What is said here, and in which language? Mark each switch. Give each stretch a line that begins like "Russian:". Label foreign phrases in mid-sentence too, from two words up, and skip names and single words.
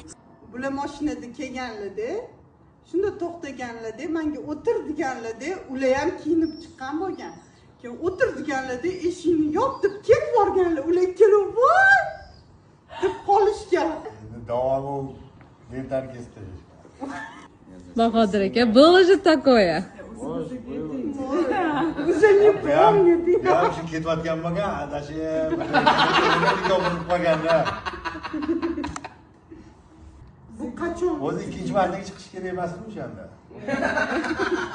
Uzbek: Bular mashinada kelganlarda, shunda to'xtaganlarda, menga o'tir deganlarda, ular ham kiyinib chiqqan bo'lgan. Keyin o'tir deganlarda, eshikni yopib ketib borganlar. Ular kelib, "Voy!" deb qolishgan. Davomi mendan kesdi. Bahodir aka,
Russian: было же такое. Уже не помню.
Uzbek: Ya shu ketayotgan bo'lgan, adashib, bo'lib qolganda. Bu qachon? O'zi ikkinchi martaga chiqish kerak emasmi o'shanda?